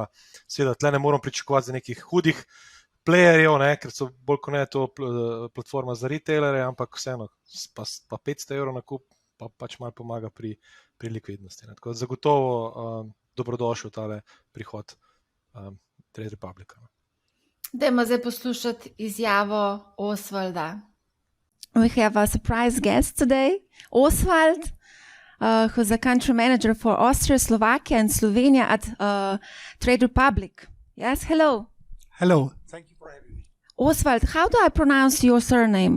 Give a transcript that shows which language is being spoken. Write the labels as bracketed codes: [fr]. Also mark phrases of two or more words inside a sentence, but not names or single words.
[sl] Seveda, tle ne moram pričakovati za nekih hudih playerjev, ker so bolj kot ne to platforma za retailere, ampak vseeno, pa €500 nakup pa pač malo pomaga pri likvidnosti. Tako zagotovo dobrodošel tale prihod Trade Republica. Dajmo zdaj poslušati izjavo Osvalda. [en] We have a surprise guest today, Oswald, who's a country manager for Austria, Slovakia and Slovenia at Trade Republic. Yes, hello. Hello. Thank you for having me. Oswald, how do I pronounce your surname?